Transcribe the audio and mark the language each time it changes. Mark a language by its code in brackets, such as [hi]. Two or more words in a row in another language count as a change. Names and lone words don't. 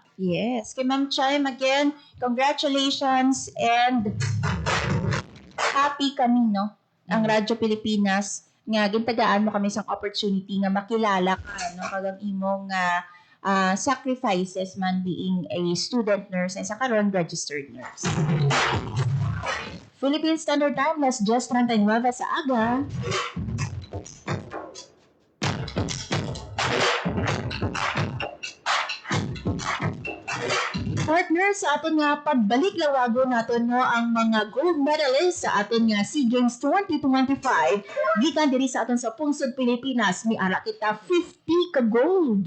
[hil] Yes, kay Ma'am Chaim again, congratulations and happy kami, no, ang Radyo Pilipinas nga gintagaan mo kami sa opportunity nga makilala ka, no, kagang imong sacrifices man being a [en] student nurse [hil] and sa karon [en] registered nurse. Philippine Standard Time, [hil] las 10:39 sa aga. Partner, sa aton nga pagbalik lawago naton no ang mga [en] gold medalists [hil] sa aton nga SEA Games 2025 gikan diri sa aton sa pungsod Pilipinas miara kita 50 ka gold.